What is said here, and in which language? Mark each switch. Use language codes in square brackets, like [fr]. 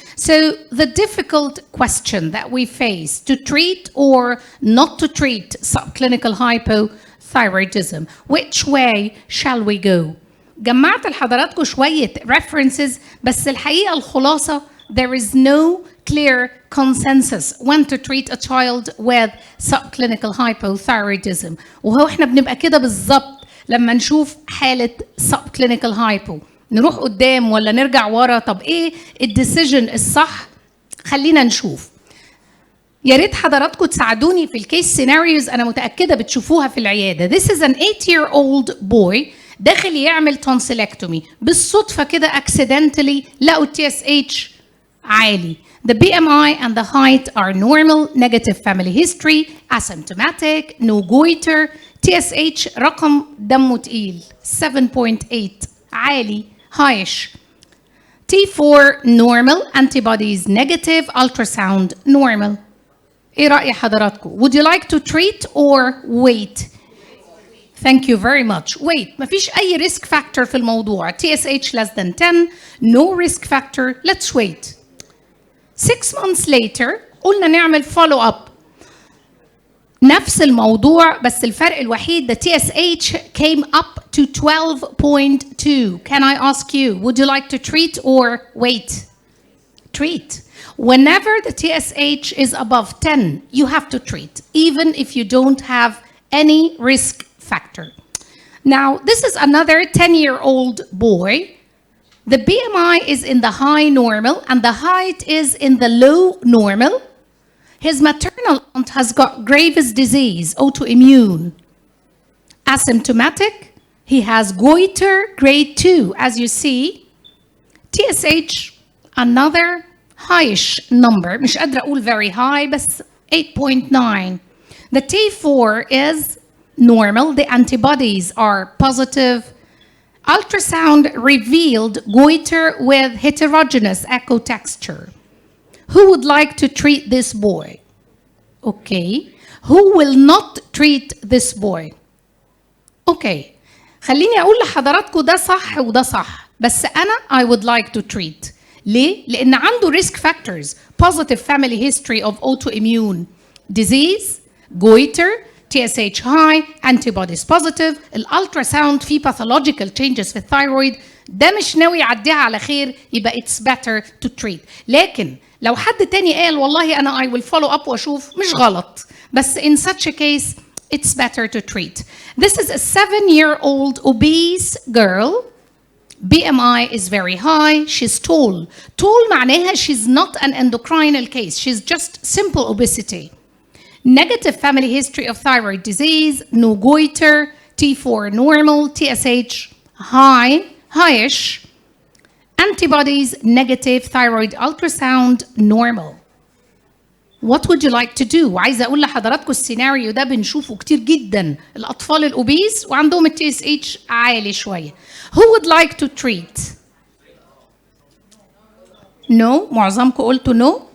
[en] So the difficult question that we face to treat or not to treat subclinical hypothyroidism, which way shall we go? [ar] جمعت لحضراتكم شوية references بس الحقيقة الخلاصة [en] there is no clear consensus when to treat a child with subclinical hypothyroidism. [ar] وهو احنا بنبقى كده بالظبط لما نشوف حالة subclinical hypo نروح قدام ولا نرجع ورا. طب ايه الديسيجن الصح؟ خلينا نشوف. يا ريت حضراتكم تساعدوني في الكيس سيناريوز، انا متأكدة بتشوفوها في العيادة. [en] This is an 8-year-old boy [ar] داخل يعمل [en] tonsillectomy [ar] بالصدفة كده [en] accidentally [ar] لقوا [en] TSH [ar] عالي. [en] The BMI and the height are normal, negative family history, asymptomatic, no goiter, TSH [ar] رقم دمه تقيل [en] 7.8 [ar] عالي [en] highish. T4 normal, antibodies negative, ultrasound normal. [ar] ايه رأي حضراتكم؟ [en] Would you like to treat or wait? Thank you very much. Wait, [ar] مفيش أي risk factor في الموضوع. [en] TSH less than 10, no risk factor. Let's wait. 6 months later [ar] قلنا نعمل [en] follow up. [ar] نفس الموضوع بس الفرق الوحيد [en] the TSH came up to 12.2. Can I ask you, would you like to treat or wait? Treat. Whenever the TSH is above 10, you have to treat, even if you don't have any risk factor. Now, this is another 10-year-old boy. The BMI is in the high normal and the height is in the low normal. His maternal aunt has got Graves' disease, autoimmune. Asymptomatic, he has goiter grade 2, as you see. TSH, another highish number. [ar] مش قادرة أقول [en] very high, [ar] بس 8.9. [en] The T4 is normal. The antibodies are positive. Ultrasound revealed goiter with heterogeneous echo texture. Who would like to treat this boy? Okay. Who will not treat this boy? Okay. [ar] خليني أقول لحضراتكم ده صح وده صح. بس أنا [en] I would like to treat. [ar] ليه؟ لأن عنده risk factors. [en] Positive family history of autoimmune disease, goiter, TSH high, antibodies positive, [ar] الالتراساوند فيه [en] pathological changes في الثايرويد. [ar] ده مش ناوي يعديها على خير يبقى [en] it's better to treat. [ar] لكن لو حد تاني قال والله أنا [en] I will follow up [ar] وأشوف مش غلط. [en] بس in such a case it's better to treat. This is a 7-year-old obese girl. BMI is very high. She's tall. Tall [ar] معناها [en] she's not an endocrinal case. She's just simple obesity. Negative family history of thyroid disease, no goiter, T4 normal, TSH high, highish, antibodies negative, thyroid ultrasound normal. What would you like to do? [ar] وعايزة أقول لحضراتكم السيناريو ده بنشوفه كتير جدا. الأطفال الأوبيس وعندهم ال TSH عالي شوية. [en] Who would like to treat? No. [ar] معظمكم قلتوا no.